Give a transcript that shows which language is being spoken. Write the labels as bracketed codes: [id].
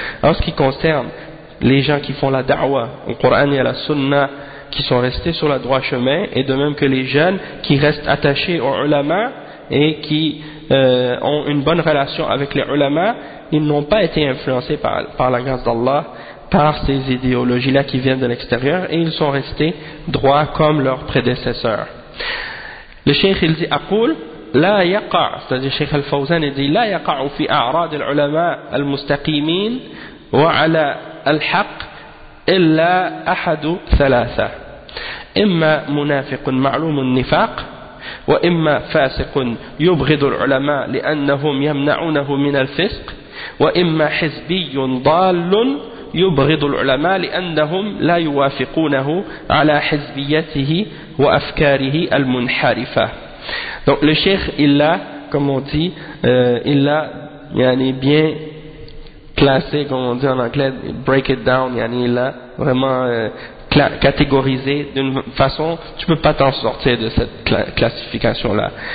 [fr] En ce qui concerne les gens qui font la da'wah au Coran et à la Sunna, qui sont restés sur le droit chemin, et de même que les jeunes qui restent attachés aux ulama et qui ont une bonne relation avec les ulama, ils n'ont pas été influencés par la grâce d'Allah, par ces idéologies-là qui viennent de l'extérieur, et ils sont restés droits comme leurs prédécesseurs. Le cheikh il dit [ar] « أقول لا يقع » [fr] c'est-à-dire le cheikh al-Fawzan il dit [ar] « لا يقع في أعراض العلماء المستقيمين وعلى الحق إلا أحد ثلاثة إما منافق معلوم النفاق وإما فاسق يبغض العلماء لأنهم يمنعونه من الفسق وإما حزبي ضال يبغض العلماء لأنهم لا يوافقونه على حزبيته وأفكاره المنحرفة. [fr] Donc le cheikh il a, comme on dit, il a yani bien classé, comme on dit en anglais, [en] break it down, [fr] yani il a vraiment catégorisé d'une façon, tu peux pas t'en sortir de cette classification là.